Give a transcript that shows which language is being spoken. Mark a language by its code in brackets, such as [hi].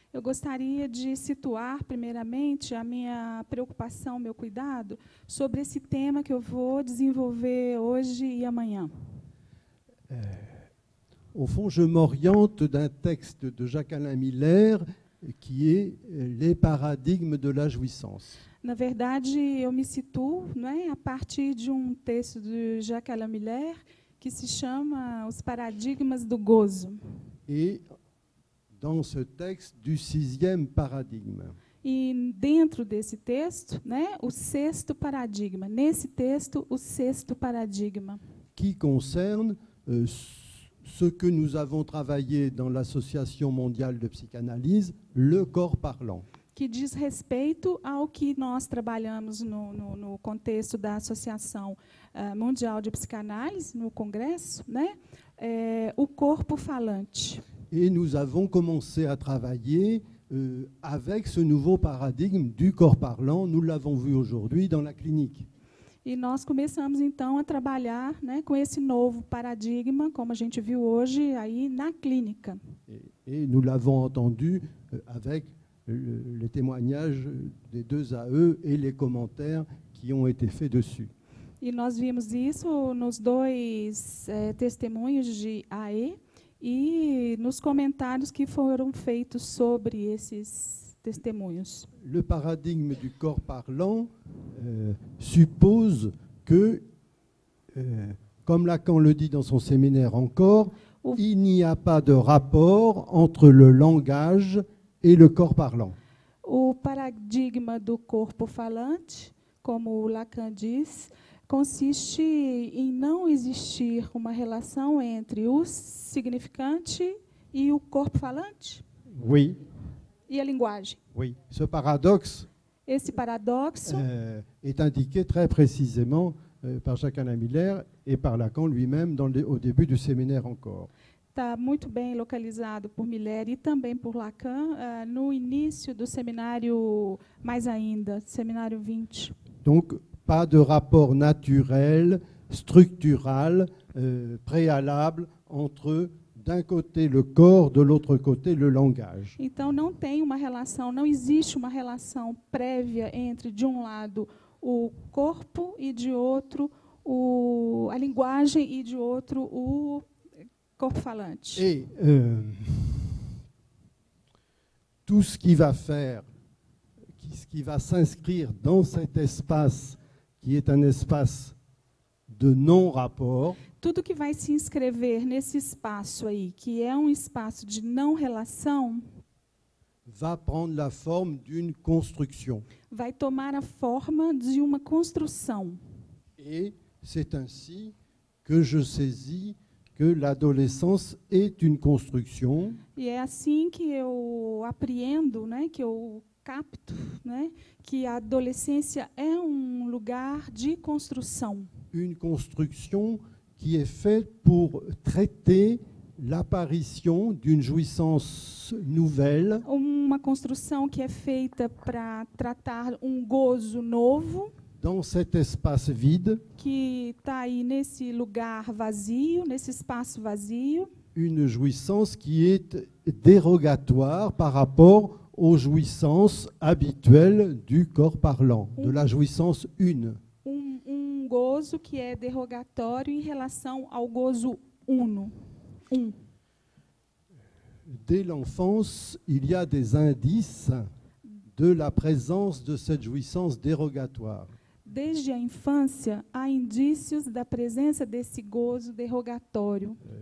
[pt] Eu gostaria de situar, primeiramente, a minha preocupação, meu cuidado, sobre esse tema que eu vou desenvolver hoje e amanhã. [fr] Au fond, je m'oriente d'un texte de Jacques-Alain Miller qui est Les paradigmes de la jouissance. [pt] Na verdade, eu me situo, a partir de um texto de Jacques-Alain Miller que se chama Os Paradigmas do Gozo. [fr] Et dans ce texte du 6e paradigme. [pt] E dentro desse texto, o sexto paradigma. Nesse texto, o sexto paradigma. [fr] Qui concerne ce que nous avons travaillé dans l'Association mondiale de psychanalyse, le corps parlant. [pt] Que diz respeito ao que nós trabalhamos no contexto da Associação Mundial de Psicanálise, no Congresso, o corpo falante. [fr] Et nous avons commencé à travailler avec ce nouveau paradigme du corps parlant. Nous l'avons vu aujourd'hui dans la clinique. [pt] E nós começamos, então, a trabalhar com esse novo paradigma, como a gente viu hoje, aí na clínica. [fr] Et nous l'avons entendu avec les témoignages des deux AE et les commentaires qui ont été faits dessus. [pt] E nós vimos isso nos dois testemunhos de AE e nos comentários que foram feitos sobre esses testemunhos. [fr] Le paradigme du corps parlant suppose que, comme Lacan le dit dans son séminaire encore, il n'y a pas de rapport entre le langage et le corps parlant. [pt] O paradigma do corpo falante, como o Lacan diz, consiste em não existir uma relação entre o significante e o corpo falante? [fr] Oui. [pt] E a linguagem? [fr] Oui. Ce paradoxe [pt] Esse paradoxo [fr] est indiqué très précisément par Jacques Alain Miller et par Lacan lui-même au début du séminaire encore. [pt] está muito bem localizado por Miller e também por Lacan no início do seminário, mais ainda, seminário 20. [fr] Donc, pas de rapport naturel, structural, préalable entre, d'un côté, le corps, de l'autre côté, le langage. [pt] Então, não tem uma relação, não existe uma relação prévia entre, de um lado, o corpo e, de outro, a linguagem e, de outro, o corpo falante. [fr] Et tout ce qui va faire, ce qui va s'inscrire dans cet espace, qui est un espace de non-rapport, [pt] Tudo que vai se inscrever nesse espaço aí, que é um espaço de não relação, [fr] va prendre la forme d'une construction. [pt] vai tomar a forma de uma construção. [fr] Et c'est ainsi que je saisis que l'adolescence est une construction [pt] E é assim que eu apreendo, né, que eu capto, né, que a adolescência é um lugar de construção. [fr] une construction qui est faite pour traiter l'apparition d'une jouissance nouvelle [pt] Uma construção que é feita para tratar um gozo novo, [fr] dans cet espace vide, [pt] que está aí nesse lugar vazio, nesse espaço vazio, [fr] une jouissance qui est dérogatoire par rapport aux jouissances habituelles du corps parlant, de la jouissance une. [pt] um gozo que é derrogatório em relação ao gozo uno. [fr] Dès l'enfance, il y a des indices de la présence de cette jouissance dérogatoire. [pt] Desde a infância, há indícios da presença desse gozo derrogatório